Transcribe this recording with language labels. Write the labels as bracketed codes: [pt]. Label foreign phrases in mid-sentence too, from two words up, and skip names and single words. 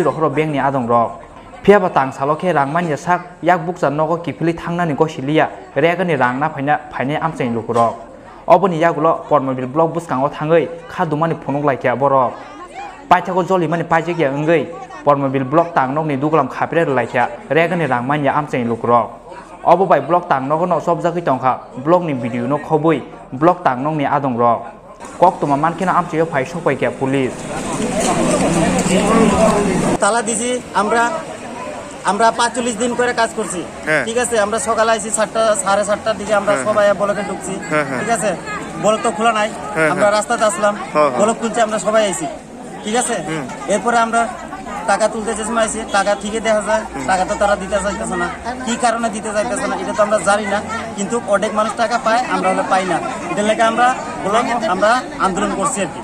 [trp] rohro bank ni adong rok Piaba tang salo khe rangmani sak yak bukja nogo kipli thangnani gosilia regani rangna phaine amsani lukurok Oboni yagulo Pormobil block buskango thangai khadumani phunuk laikya borok paithago jolimani paijekya engei Pormobil block tangnok ni duglam khapre laikya regani rangmani amsani lukurok Obo bai block tangnok no sobjagoi tongkha block ni video no khoboi block tangnok ni adong rok kok tuma mankina amcheyo phai sokpai kya police [bn] তালা দিছি আমরা 45 দিন করে কাজ করছি ঠিক আছে আমরা সকালে আইছি 7:30টার দিকে আমরা সবাই ব্লকে ঢুকছি ঠিক আছে ব্লক তো খোলা নাই আমরা রাস্তাতে আসলাম ব্লক খুলছে আমরা সবাই আইছি ঠিক আছে এরপরে আমরা টাকা তুলতে চেষ্টা আইছি টাকা ঠিকই দেখা যায় টাকা তো তারা দিতে চাইতেছে না কি কারণে দিতে চাইতেছে না এটা তো আমরা জানি না কিন্তু অনেক মানুষ টাকা পায় আমরা হলে পাই না এটার লেগে আমরা ব্লক আমরা আন্দোলন করছি আর কি